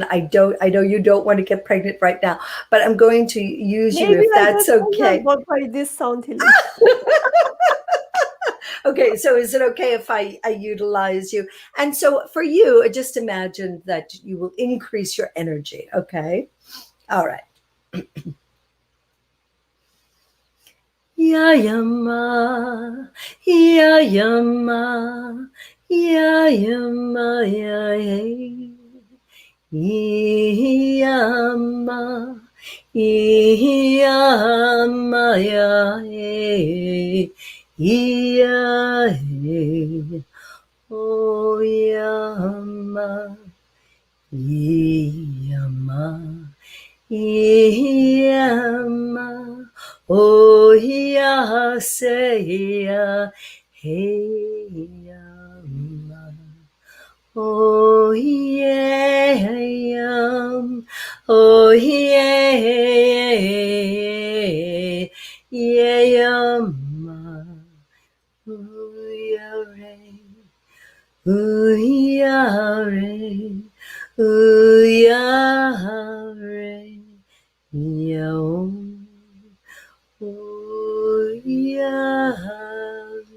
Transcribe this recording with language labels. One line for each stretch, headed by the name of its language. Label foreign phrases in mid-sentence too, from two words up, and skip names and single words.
English: I know you don't want to get pregnant right now, but I'm going to use you Maybe if I that's get pregnant okay. but by this sound healing. Okay, so is it okay if I utilize you? And so for you, just imagine that you will increase your energy. Okay. All right. Ya yama, ya yama, ya yama, ya yama, Iyamaya, iya, oh yama, iyama, iyama, oh ya, say ya, hey yama. Oh yeah, oh yeah, yeah, ma, ooh yeah, ooh yeah, ooh yeah, yeah, ooh yeah.